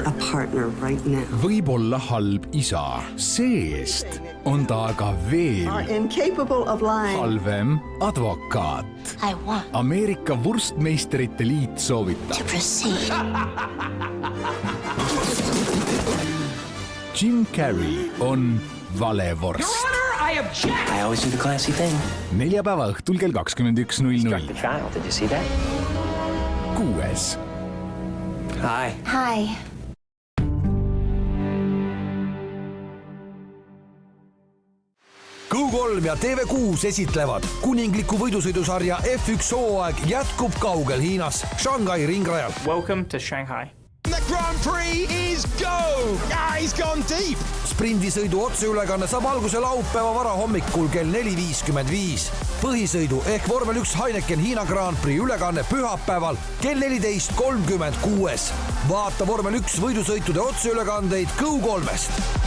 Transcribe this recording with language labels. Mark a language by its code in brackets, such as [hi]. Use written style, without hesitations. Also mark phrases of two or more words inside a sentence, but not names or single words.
[en] a partner right now. [et] võib olla halb isa. See-eest on ta aga veel [en] Incapable of lying. [et] halvem advokaat. Ameerika Wurstmeisterite liit soovitab. Jim Carrey on valevorst. [en] I always do the classy thing. [et] Neljapäeva õhtul kell 21:00. [en] The child, did you see that? 6. Hi. Hi. [et] Q3 ja TV6 esitlevad kuningliku võidusõidusarja F1 hooaeg jätkub kaugel Hiinas, Shanghai ringrajal. [en] Welcome to Shanghai. The Grand Prix is go! He's gone deep! [et] Sprindisõidu otseülekanne saab alguse laupäeva varahommikul kell 4:55. Põhisõidu ehk Vormel 1 Heineken Hiina Grand Prix ülekanne pühapäeval kell 14:36. Vaata Vormel 1 võidusõitude otseülekandeid Q3-st.